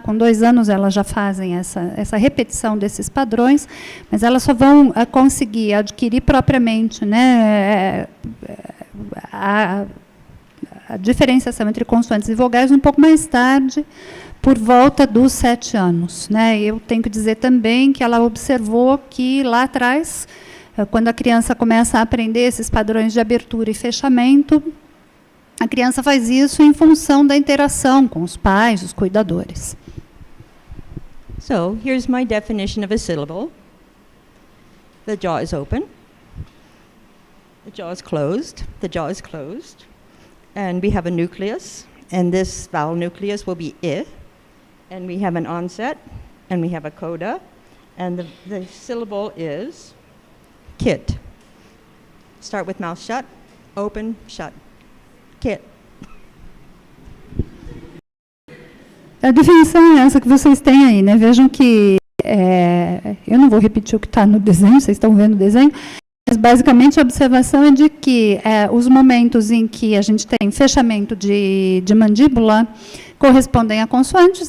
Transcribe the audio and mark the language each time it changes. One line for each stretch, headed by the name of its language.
Portuguese: Com 2 anos elas já fazem essa repetição desses padrões, mas elas só vão conseguir adquirir propriamente, né, a diferenciação entre consoantes e vogais um pouco mais tarde, por volta dos 7 anos. Né? Eu tenho que dizer também que ela observou que lá atrás, quando a criança começa a aprender esses padrões de abertura e fechamento, a criança faz isso em função da interação com os pais, os cuidadores.
English: So, here's my definition of a syllable. The jaw is open. The jaw is closed. The jaw is closed. And we have a nucleus, and this vowel nucleus will be I, and we have an onset, and we have a coda, and the syllable is kit. Start with mouth shut, open, shut. Kit.
Portuguese: A definição é essa que vocês têm aí, né? Vejam que eu não vou repetir o que está no desenho, vocês estão vendo o desenho. Mas, basicamente, a observação é de que os momentos em que a gente tem fechamento de mandíbula correspondem a consoantes.